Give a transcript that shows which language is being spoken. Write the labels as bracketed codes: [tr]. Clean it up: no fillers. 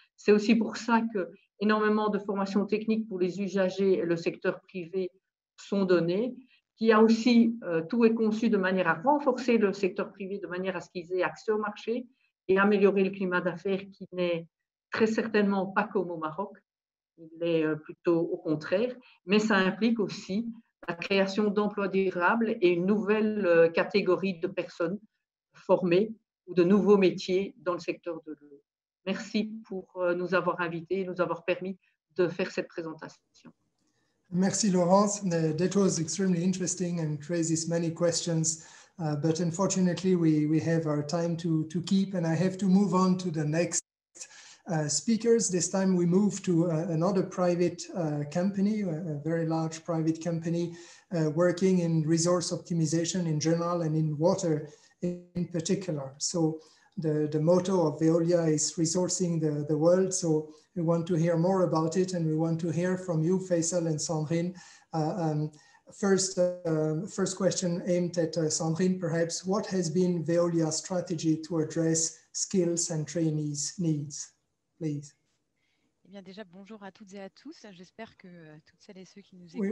[fr] C'est aussi pour ça que énormément de formations techniques pour les usagers et le secteur privé sont données, qui a aussi, tout est conçu de manière à renforcer le secteur privé, de manière à ce qu'ils aient accès au marché et améliorer le climat d'affaires qui n'est très certainement pas comme au Maroc, il est plutôt au contraire, mais ça implique aussi la création d'emplois durables et une nouvelle catégorie de personnes formées ou de nouveaux métiers dans le secteur de l'eau. Merci pour nous avoir invités et nous avoir permis de faire cette présentation. Merci, Laurence. [en] That was extremely interesting and raises many questions, but unfortunately we have our time to keep, and I have to move on to the next speakers. This time we move to another private company, a very large private company working in resource optimization in general and in water in particular. So the motto of Veolia is resourcing the world. So we want to hear more about it, and we want to hear from you, Faisal and Sandrine. First question aimed at Sandrine, perhaps. What has been Veolia's strategy to address skills and trainees' needs? Please. [fr] Eh bien, déjà, bonjour à toutes et à tous. J'espère que toutes celles et ceux qui nous écoutent...